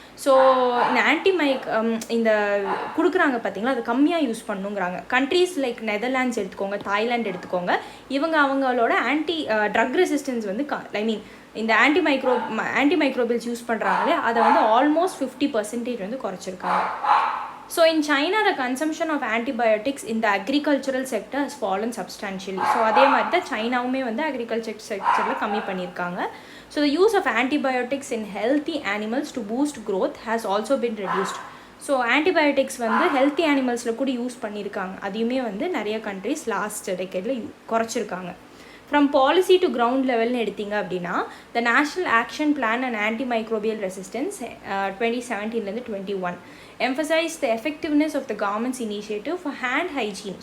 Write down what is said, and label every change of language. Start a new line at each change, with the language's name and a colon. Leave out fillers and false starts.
Tamil: So இந்த இந்த கொடுக்குறாங்க பார்த்தீங்களா, அது கம்மியாக யூஸ் பண்ணுங்கிறாங்க. கண்ட்ரீஸ் லைக் நெதர்லாண்ட்ஸ் எடுத்துக்கோங்க, தாய்லாந்து எடுத்துக்கோங்க, அவங்களோட ட்ரக் ரெசிஸ்டன்ஸ் வந்து ஐ மீன் இந்த ஆன்டிமைக்ரோபியல்ஸ் யூஸ் பண்ணுறாங்களே அதை வந்து ஆல்மோஸ்ட் 50% வந்து குறைச்சிருக்காங்க.
English: So in China, the consumption of antibiotics in the agricultural sector has fallen substantially.
Tamil: So அதே மாதிரி தான் சைனாவுமே வந்து அக்ரிகல்ச்சர் செக்டரில் கம்மி பண்ணியிருக்காங்க.
English: So the use of antibiotics in healthy animals to boost growth has also been reduced.
Tamil: So antibiotics வந்து healthy அனிமல்ஸில் கூட use பண்ணியிருக்காங்க, அதையுமே வந்து நிறைய countries last டெக்கேடில் குறைச்சிருக்காங்க.
English: from policy to ground லெவல்னு
Tamil: எடுத்திங்க அப்படின்னா
English: The national action plan and antimicrobial resistance 2017-21 emphasize the effectiveness of the government's initiative for hand hygiene.